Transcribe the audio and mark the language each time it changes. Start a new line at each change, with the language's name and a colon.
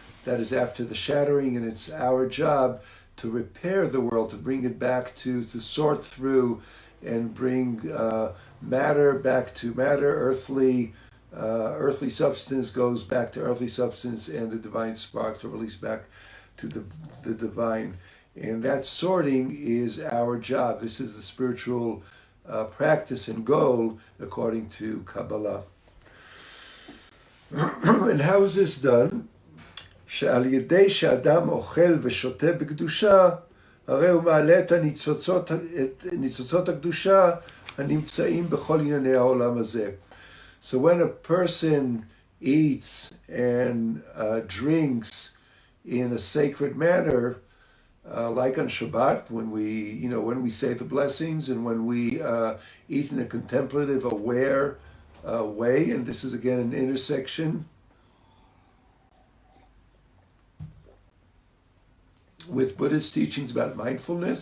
English: That is after the shattering, and it's our job to repair the world, to bring it back to sort through and bring matter back to matter, earthly substance goes back to earthly substance, and the divine sparks are released back to the divine. And that sorting is our job. This is the spiritual practice and goal according to Kabbalah. And how is this done?
Hebrew: שעל ידי שאדם אוכל ושותה בקדושה, הרי הוא מעלה את ניצוצות הקדושה הנמצאים בכל ענייני העולם הזה.
English: So when a person eats and drinks in a sacred manner, like on Shabbat, when we say the blessings and when we eat in a contemplative, aware way, and this is again an intersection with Buddhist teachings about mindfulness.